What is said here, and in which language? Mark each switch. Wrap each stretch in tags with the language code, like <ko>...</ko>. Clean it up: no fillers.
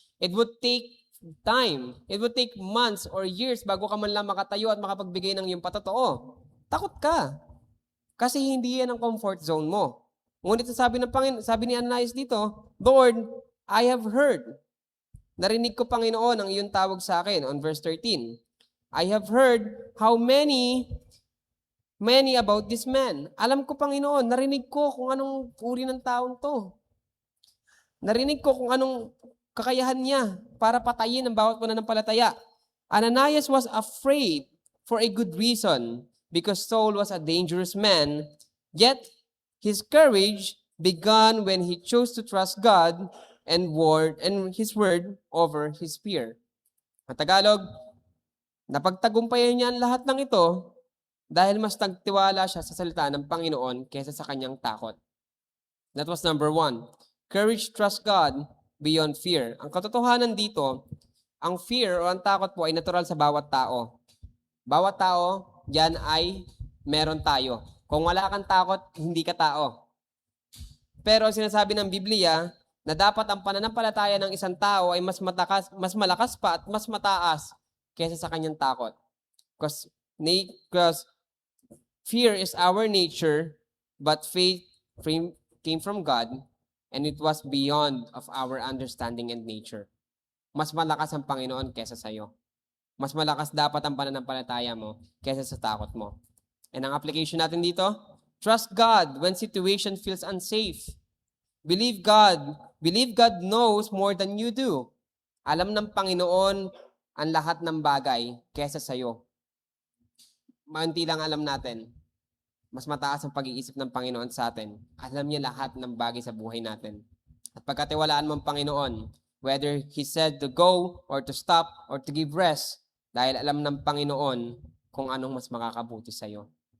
<en>It would take time. It would take months or years</en> <tl>bago ka man lang makatayo at makapagbigay ng iyong patotoo. Takot ka. Kasi hindi yan ang comfort zone mo. Ngunit sabi ni Ananias dito,</tl> <en>Lord, I have heard.</en> <tl>Narinig ko, Panginoon, ang iyong tawag sa akin on verse 13.</tl> <en>I have heard how many about this man.</en> <tl>Alam ko, Panginoon, narinig ko kung anong uri ng taong to. Narinig ko kung anong kakayahan niya para patayin ang bawat pananampalataya.</tl> <en>Ananias was afraid for a good reason because Saul was a dangerous man, yet his courage began when he chose to trust God and His word over his fear.</en> <tl>At Tagalog, napagtagumpayan niya ang lahat ng ito dahil mas nagtiwala siya sa salita ng Panginoon kaysa sa kanyang takot.</tl> <en>That was number 1. Courage, trust God beyond fear.</en> <tl>Ang katotohanan dito, ang fear o ang takot po ay natural sa bawat tao. Bawat tao, yan ay meron tayo. Kung wala kang takot, hindi ka tao. Pero sinasabi ng Biblia na dapat ang pananampalataya ng isang tao ay mas malakas pa at mas mataas kaysa sa kanyang takot.</tl> <en>Because fear is our nature, but faith came from God, and it was beyond of our understanding and nature.</en> <tl>Mas malakas ang Panginoon kaysa sa iyo. Mas malakas dapat ang pananampalataya mo kaysa sa takot mo.</tl> <en>And</en> <tl>ang application natin dito,</tl> <en>trust God when situation feels unsafe. Believe God knows more than you do.</en> <tl>Alam ng Panginoon ang lahat ng bagay kaysa sa iyo. Maunti lang alam natin. Mas mataas ang pag-iisip ng Panginoon sa atin. Alam niya lahat ng bagay sa buhay natin. At pagkatiwalaan mo ang Panginoon,</tl> <en>whether He said to go or to stop or to give rest,</en> <tl>dahil alam ng Panginoon kung anong mas makakabuti sa iyo.</tl>